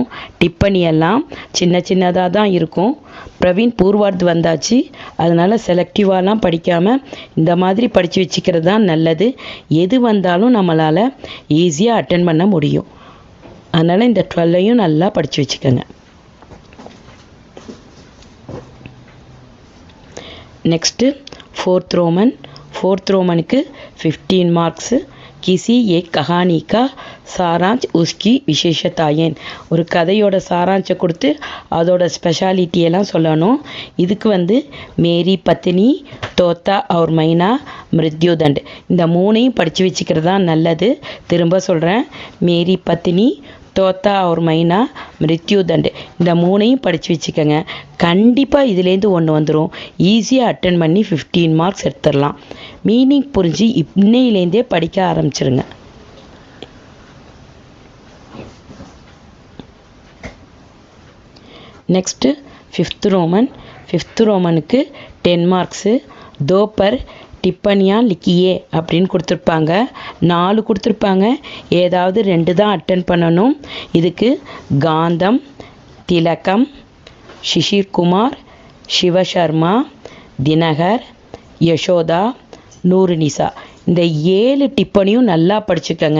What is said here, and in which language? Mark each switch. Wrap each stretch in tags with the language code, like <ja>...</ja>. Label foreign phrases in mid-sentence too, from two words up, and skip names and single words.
<ta>டிப்பனி எல்லாம் சின்ன சின்னதாக தான் இருக்கும். பிரவீன் பூர்வார்த் வந்தாச்சு. அதனால் செலக்டிவாலாம் படிக்காமல் இந்த மாதிரி படித்து வச்சுக்கிறது தான் நல்லது. எது வந்தாலும் நம்மளால் ஈஸியாக அட்டன் பண்ண முடியும். அதனால் இந்த 12ஐயும் நல்லா படித்து வச்சுக்கோங்க.</ta> <en>Next fourth Roman 15 marks.</en> <hi>किसी एक कहानी का सारांश उसकी विशेषताएं.</hi> <ta>ஒரு கதையோட சாராஞ்சை கொடுத்து அதோட ஸ்பெஷாலிட்டி எல்லாம் சொல்லணும். இதுக்கு மேரி பத்னி, தோத்தா और மைனா, மிருத்யுதண்ட் இந்த 3ஐயும் படித்து வச்சுக்கிறது தான் நல்லது. திரும்ப சொல்கிறேன், மேரி பத்னி, தோத்தா और மைனா, மிருத்யுதண்ட் இந்த 3ஐயும் படித்து வச்சுக்கோங்க. கண்டிப்பாக இதுலேருந்து ஒன்று வந்துடும். ஈஸியாக அட்டன் பண்ணி 15 மார்க்ஸ் எடுத்துடலாம். மீனிங் புரிஞ்சு இன்னையிலேருந்தே படிக்க ஆரம்பிச்சிருங்க.</ta> <en>next fifth</en> <ta>ரோமனுக்கு 10 மார்க்ஸு.</ta> <hi>दो पर टिप्पणियाँ लिखिए</hi> <ta>அப்படின்னு கொடுத்துருப்பாங்க. 4 கொடுத்துருப்பாங்க. ஏதாவது 2 தான் அட்டன் பண்ணணும். இதுக்கு காந்தம், திலகம், ஷிஷிர்குமார், சிவசர்மா, தினகர், யசோதா, நூறுநிசா இந்த 7 டிப்பனியும் நல்லா படிச்சுக்கோங்க.</ta>